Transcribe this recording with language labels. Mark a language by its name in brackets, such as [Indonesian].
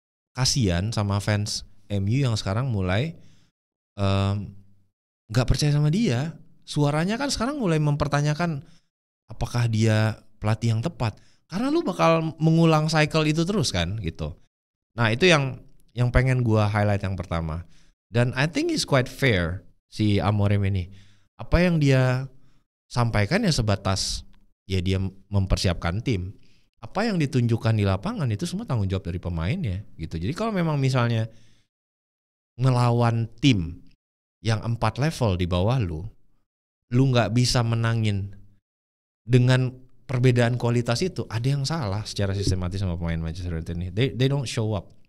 [Indonesian] Kasian sama fans MU yang sekarang mulai enggak percaya sama dia. Suaranya kan sekarang mulai mempertanyakan apakah dia pelatih yang tepat. Karena lu bakal mengulang cycle itu terus kan gitu. Nah, itu yang pengen gua highlight yang pertama. Dan [English] I think it's quite fair [Indonesian] si Amorim ini. Apa yang dia sampaikan ya sebatas ya dia mempersiapkan tim. Apa yang ditunjukkan di lapangan itu semua tanggung jawab dari pemainnya gitu. Jadi kalau memang misalnya ngelawan tim yang 4 level di bawah lu nggak bisa menangin dengan perbedaan kualitas itu, ada yang salah secara sistematis sama pemain Manchester United ini. [English] They don't show up.